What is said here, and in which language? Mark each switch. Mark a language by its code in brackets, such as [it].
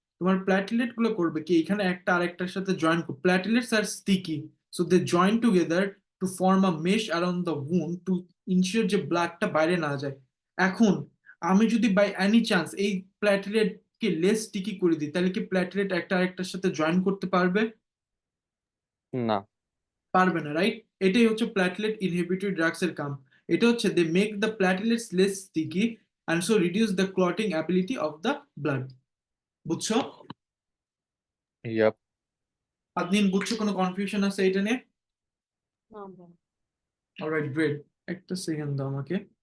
[bn] তোমার প্ল্যাটেলেট গুলো করবে কি এখানে একটা আরেকটার সাথে জয়েন করবে, [en] platelets are sticky, so they join together to form a mesh around the wound to ensure [bn] যে ব্লাডটা বাইরে না যায়। এখন আমি যদি বাই এনি চান্স এই প্ল্যাটেলেট কে লেস স্টিকি করে দিই, তাহলে কি প্ল্যাটেলেট একটা আরেকটার সাথে জয়েন করতে পারবে? না। পারবে না, রাইট? এটাই হচ্ছে প্ল্যাটেলেট ইনহিবিটরি ড্রাগস এর কাম। এটা হচ্ছে [en] They make the platelets less sticky and so reduce the clotting ability of the blood. [bn] বুঝছো? [en] Yep. [bn] আদনিন বুঝছো, কোনো কনফিউশন আছে এটা নিয়ে? না ভাই। Alright, great. একটা সেকেন্ড দাও আমাকে।